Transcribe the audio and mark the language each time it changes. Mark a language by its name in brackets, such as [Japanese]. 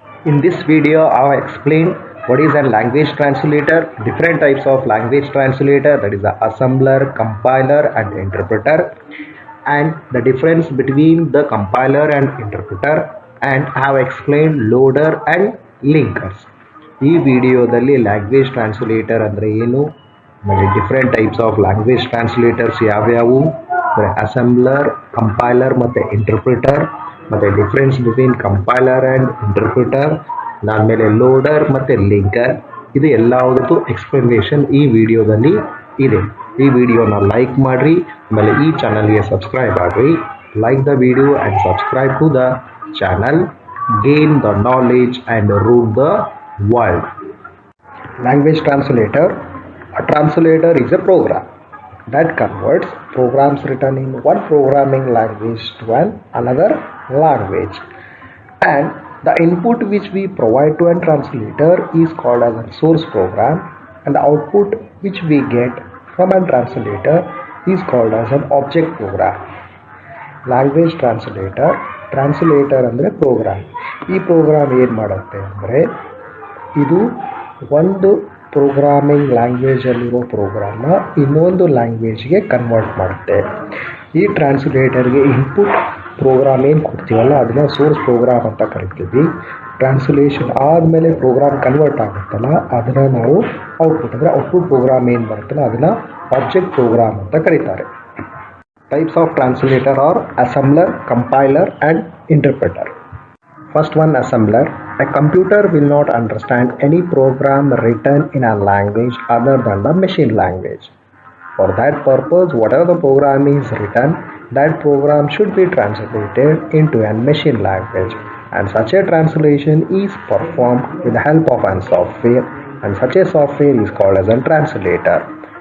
[English] In this video, I will explain what is a language translator, different types of language translator, that is the assembler, compiler and interpreter, and the difference between the compiler and interpreter, and I have explained loader and linkers. [Kannada] ಈ ವಿಡಿಯೋದಲ್ಲಿ language translator ಅಂದರೆ ಏನು, ಆಮೇಲೆ [English] different types of language translators [Kannada] ಯಾವ್ಯಾವು, assembler, compiler ಮತ್ತು interpreter, ಮತ್ತು [English] difference between compiler and interpreter, [Kannada] ಆಮೇಲೆ loader ಮತ್ತು ಲಿಂಕರ್, ಇದು ಎಲ್ಲದಕ್ಕೂ ಎಕ್ಸ್ಪ್ಲನೇಷನ್ ಈ ವಿಡಿಯೋದಲ್ಲಿ ಇದೆ. ಈ ವಿಡಿಯೋನ ಲೈಕ್ ಮಾಡಿರಿ, ಆಮೇಲೆ ಈ ಚಾನಲ್ಗೆ ಸಬ್ಸ್ಕ್ರೈಬ್ ಆಗಿರಿ. [English] Like the video and subscribe to the channel. Gain the knowledge and rule the world. Language translator. A translator is a program that converts programs written in one programming language to another language, and the input which we provide to a translator is called as a source program, and the output which we get from a translator is called as an object program. [Kannada] Language translator ಅಂದರೆ program. ಈ program ಏನು ಮಾಡುತ್ತೆ ಅಂದರೆ, ಇದು ಒಂದು programming ಲ್ಯಾಂಗ್ವೇಜಲ್ಲಿರೋ ಪ್ರೋಗ್ರಾಮ್ನ ಇನ್ನೊಂದು ಲ್ಯಾಂಗ್ವೇಜ್ಗೆ convert ಮಾಡುತ್ತೆ. ಈ ಟ್ರಾನ್ಸ್ಲೇಟರ್ಗೆ ಇನ್ಪುಟ್ ಪ್ರೋಗ್ರಾಮ್ ಏನು ಕೊಡ್ತೀವಲ್ಲ ಅದನ್ನು ಸೋರ್ಸ್ ಪ್ರೋಗ್ರಾಮ್ ಅಂತ ಕರಿತೀವಿ. ಟ್ರಾನ್ಸ್ಲೇಷನ್ ಆದಮೇಲೆ ಪ್ರೋಗ್ರಾಮ್ ಕನ್ವರ್ಟ್ ಆಗುತ್ತಲ್ಲ ಅದನ್ನು ನಾವು ಔಟ್ಪುಟ್ ಅಂದರೆ ಔಟ್ಪುಟ್ ಪ್ರೋಗ್ರಾಮ್ ಏನು ಬರುತ್ತಲ್ಲ ಅದನ್ನು ಆಬ್ಜೆಕ್ಟ್ ಪ್ರೋಗ್ರಾಮ್ ಅಂತ ಕರೀತಾರೆ. [English] Types of translator are assembler, compiler and interpreter. First one, assembler. A computer will not understand any program written in a language other than the machine language. For that purpose, whatever the program is written, that program should be translated into a machine language, and such a translation is performed with the help of a software, and such a software is called as a translator.